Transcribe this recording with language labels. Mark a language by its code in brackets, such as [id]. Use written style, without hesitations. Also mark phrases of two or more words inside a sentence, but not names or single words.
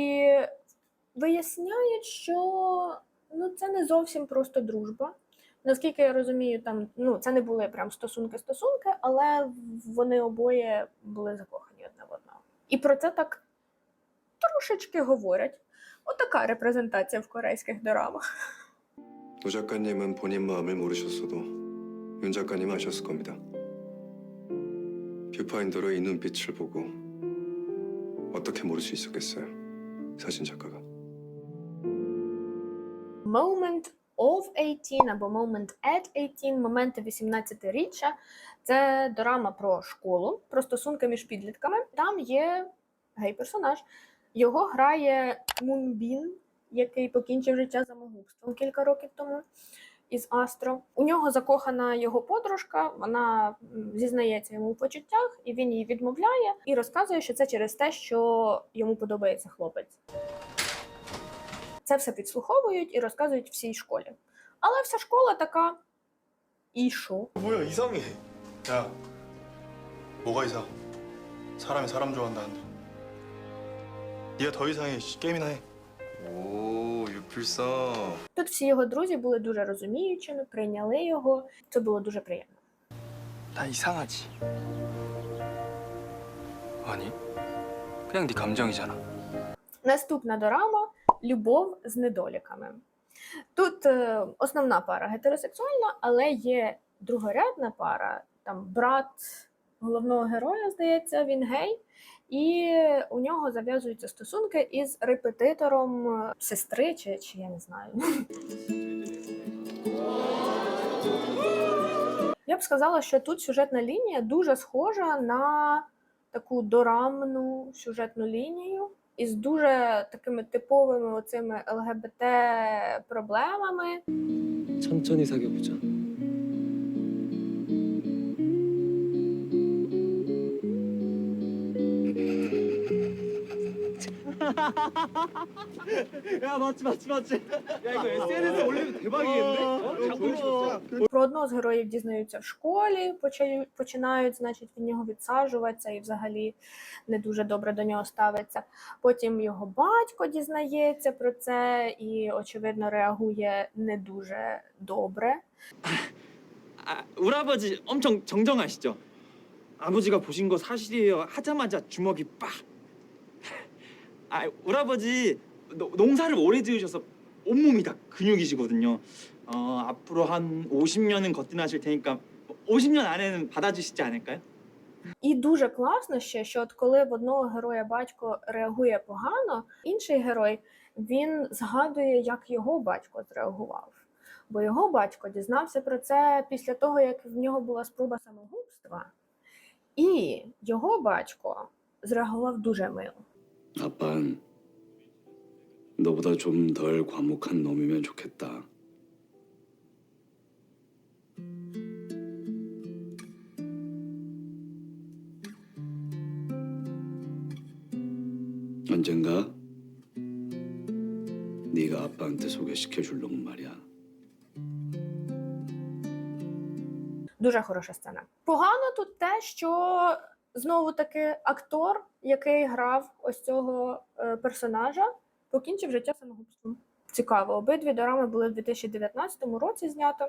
[uk] І виясняють, що це не зовсім просто дружба. Наскільки я розумію, там це не були прям стосунки, але вони обоє були закохані одне в одного. І про це так трошечки говорять. Отака репрезентація в корейських дорамах. [ko] 노 작가님은 본인 마음을 모르셨어도 윤 작가님은 아셨을 겁니다. 뷰파인더로 이 눈빛을 보고 어떻게 모를 수 있었겠어요? 사진 작가가. [uk] Moment of 18 або Moment at 18, моменти 18-річчя. Це дорама про школу, про стосунки між підлітками. Там є гей-персонаж. Його грає Мун Бін, який покінчив життя самогубством кілька років тому із Астро. У нього закохана його подружка, вона зізнається йому у почуттях, і він їй відмовляє, і розказує, що це через те, що йому подобається хлопець. Це все підслуховують і розказують всій школі. Але вся школа така, і що? [ko] 뭐야 이상해. 야, 뭐가 이상? 사람이 사람 좋아한다는데. 네가 더 이상해. 게임이나 해. 오, 유필상. [uk] Тут всі його друзі були дуже розуміючими, прийняли його. Це було дуже приємно. [ko] 나 이상하지? 아니, 그냥 네 감정이잖아. [uk] Наступна дорама «Любов з недоліками». Тут основна пара гетеросексуальна, але є другорядна пара. Там брат головного героя, здається, він гей, і у нього зав'язуються стосунки із репетитором сестри, чи я не знаю. Я б сказала, що тут сюжетна лінія дуже схожа на таку дорамну сюжетну лінію із дуже такими типовими оцими ЛГБТ-проблемами. [ko] 천천히 사귀어보자. 야 맞지. 야 이거 SNS 올리면 대박이겠는데? [uk] Про одного з героїв дізнаються в школі, починають, значить, від нього відсаджуватися і взагалі не дуже добре до нього ставиться. Потім його батько дізнається про це і, очевидно, реагує не дуже добре. [ko] 아, 우리 아버지 엄청 정정하시죠? 아버지가 보신 거 사실이에요 하자마자 주먹이 빡. 아, 우리 아버지 농사를 오래 지으셔서 온몸이 다 근육이시거든요. 앞으로 한 50년은 거뜬하실 테니까 50년 안에는 받아주시지 않을까요? [uk] І дуже класно ще, що от коли в одного героя батько реагує погано, інший герой, він згадує, як його батько зреагував. Бо його батько дізнався про це після того, як в нього була спроба самогубства. І його батько зреагував дуже мило. [ko] 아빤 너보다 좀 덜 과묵한 놈이면 좋겠다. 언젠가 네가 아빠한테 소개시켜 줄 놈은 말이야. [uk] Дуже хороша сцена. Погано тут те, що знову-таки актор, який грав ось цього персонажа, покінчив життя самогубством. Цікаво, обидві дорами були в 2019 році знято.